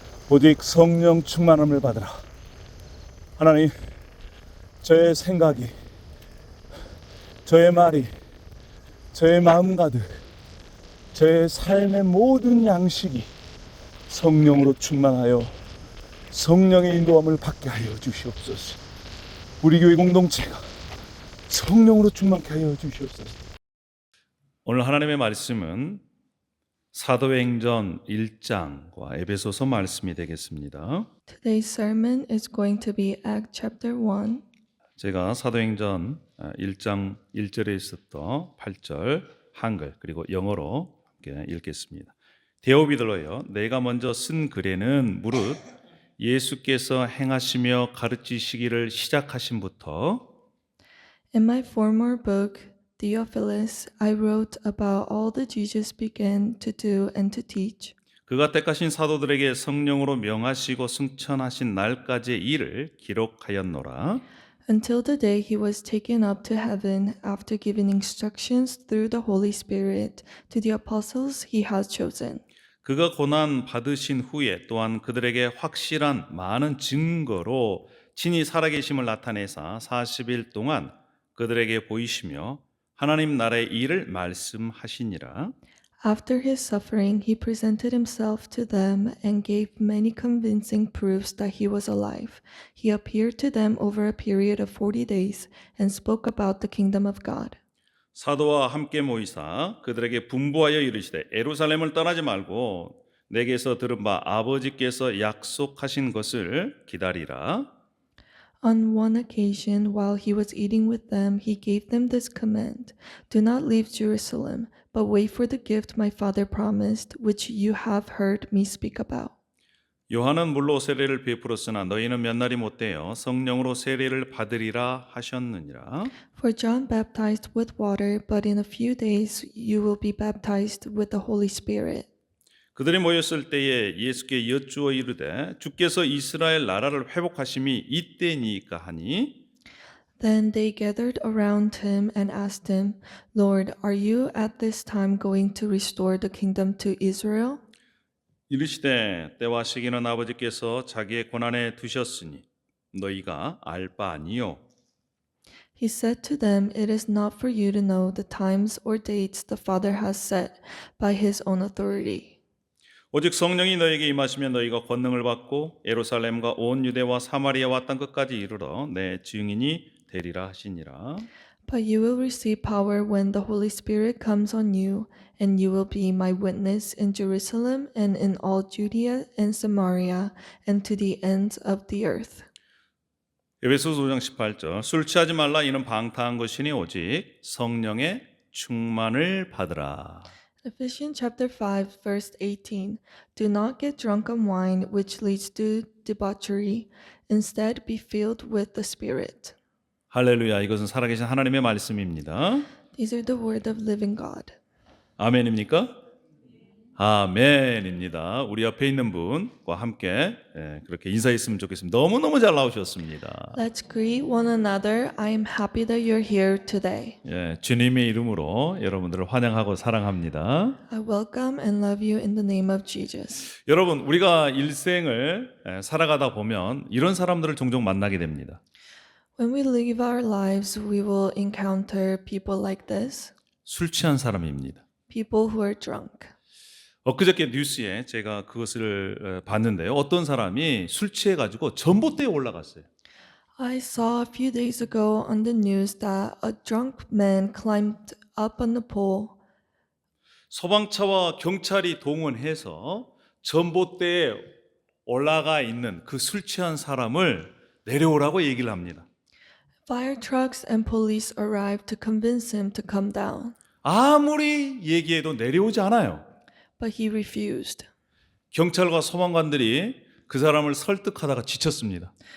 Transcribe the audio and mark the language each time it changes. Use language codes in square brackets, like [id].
[ko] 오직 성령 충만함을 받으라. 하나님, 저의 생각이, 저의 말이, 저의 마음 가득, 저의 삶의 모든 양식이 성령으로 충만하여 성령의 인도함을 받게 하여 주시옵소서. 우리 교회 공동체가 성령으로 충만케 하여 주시옵소서. 오늘 하나님의 말씀은 사도행전 1장과 에베소서 말씀이 되겠습니다. [en] Today's sermon is going to be Acts chapter 1. [ko] 제가 사도행전 1장 1절에 있었던 8절 한글 그리고 영어로 함께 읽겠습니다. 데오비들로여, 내가 먼저 쓴 글에는 무릇 예수께서 행하시며 가르치시기를 시작하심부터 [en] In my former book, Theophilus, I wrote about all that Jesus began to do and to teach, [ko] 그가 택하신 사도들에게 성령으로 명하시고 승천하신 날까지의 일을 기록하였노라. [en] until the day he was taken up to heaven after giving instructions through the Holy Spirit to the apostles he has chosen. [ko] 그가 고난 받으신 후에 또한 그들에게 확실한 많은 증거로 친히 살아계심을 나타내사 40일 동안 그들에게 보이시며 하나님 나라의 일을 말씀하시니라. [en] After his suffering, he presented himself to them and gave many convincing proofs that he was alive. He appeared to them over a period of 40 days and spoke about the kingdom of God. [ko] 사도와 함께 모이사 그들에게 분부하여 이르시되 예루살렘을 떠나지 말고 내게서 들은 바 아버지께서 약속하신 것을 기다리라. [en] On one occasion, while he was eating with them, he gave them this command: Do not leave Jerusalem, but wait for the gift my father promised, which you have heard me speak about. [ko] 요한은 물로 세례를 베풀었으나 너희는 몇 날이 못되어 성령으로 세례를 받으리라 하셨느니라. [en] For John baptized with water, but in a few days you will be baptized with the Holy Spirit. [ko] 그들이 모였을 때에 예수께 여쭈어 이르되 주께서 이스라엘 나라를 회복하심이 이때니까 하니 [en] Then they gathered around him and asked him, Lord, are you at this time going to restore the kingdom to Israel? [ko] 이르시되 때와 시기는 아버지께서 자기의 권한에 두셨으니 너희가 알 바 아니요. [en] He said to them, It is not for you to know the times or dates the Father has set by his own authority. [ko] 오직 성령이 너에게 임하시면 너희가 권능을 받고 예루살렘과 온 유대와 사마리아와 땅 끝까지 이르러 내 증인이 되리라 하시니라. [en] But you will receive power when the Holy Spirit comes on you, and you will be my witness in Jerusalem and in all Judea and Samaria and to the ends of the earth. [ko] 에베소서 5장 18절 술 취하지 말라 이는 방탕한 것이니 오직 성령의 충만을 받으라. [en] Ephesians chapter 5 verse 18. Do not get drunk on wine, which leads to debauchery. Instead, be filled with the Spirit. [ko] 할렐루야. 이것은 살아계신 하나님의 말씀입니다. [en] These are the word of living God. [ko] 아멘입니까? 아멘입니다. 우리 옆에 있는 분과 함께 그렇게 인사했으면 좋겠습니다. 너무너무 잘 나오셨습니다. [en] Let's greet one another. I am happy that you're here today. [ko] 주님의 이름으로 여러분들을 환영하고 사랑합니다. [en] I welcome and love you in the name of Jesus. [ko] 여러분, 우리가 일생을 살아가다 보면 이런 사람들을 종종 만나게 됩니다. [en] When we live our lives, we will encounter people like this, [ko] 술 취한 사람입니다. [en] people who are drunk. [ko] 엊그저께 뉴스에 제가 그것을 봤는데요. 어떤 사람이 술 취해가지고 전봇대에 올라갔어요. [en] I saw a few days ago on the news that a drunk man climbed up on the pole. [ko] 소방차와 경찰이 동원해서 전봇대에 올라가 있는 그 술 취한 사람을 내려오라고 얘기를 합니다. [en] Fire trucks and police arrived to convince him to come down, [ko] 아무리 얘기해도 내려오지 않아요. [en] but he refused. [ko] 경찰과 소방관들이 그 사람을 설득하다가 지쳤습니다.